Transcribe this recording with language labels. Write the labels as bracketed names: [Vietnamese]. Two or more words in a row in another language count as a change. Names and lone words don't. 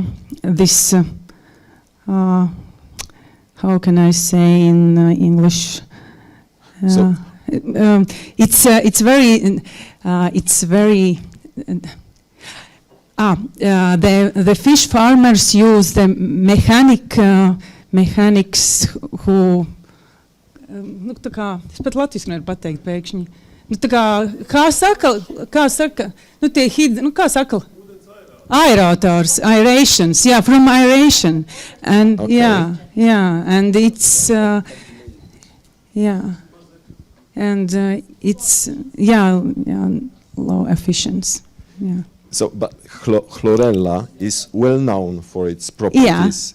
[English] This how can I say in English? So It's very. The fish farmers use the mechanics who. [Latvian] Nu, tā kā, es pat latviski nevaru pateikt pēkšņi. Nu, tā kā saka, nu, tie nu, kā saka? [English] Aerators, aerations, yeah, from aeration. And Okay. yeah, and it's, and it's, low efficiency, yeah. So, but chlorella is well known for its properties.